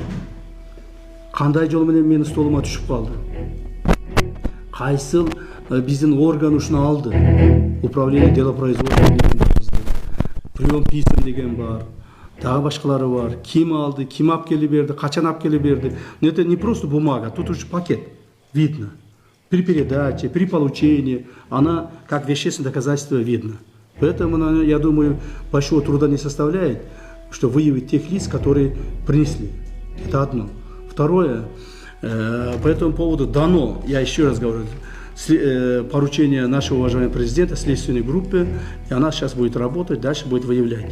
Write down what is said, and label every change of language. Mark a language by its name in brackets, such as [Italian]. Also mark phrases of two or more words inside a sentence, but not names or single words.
[Kyrgyz] Кандай жол менен менин столума түшүп калды? Кайсыл биздин орган ушуну алды? [Russian] Управление делопроизводства деген прием писем [Kyrgyz] деген бар. Дагы башкалары бар. Ким алды, ким алып келип берди, качан алып келип берди? [Russian] Но это не просто бумага, тут уже пакет. Видно. При передаче, при получении, она как вещественное доказательство видно. Поэтому, я думаю, большого труда не составляет, что выявить тех лиц, которые принесли. Это одно. Второе, по этому поводу дано, я еще раз говорю, поручение нашего уважаемого президента следственной группе, и она сейчас будет работать, дальше будет выявлять.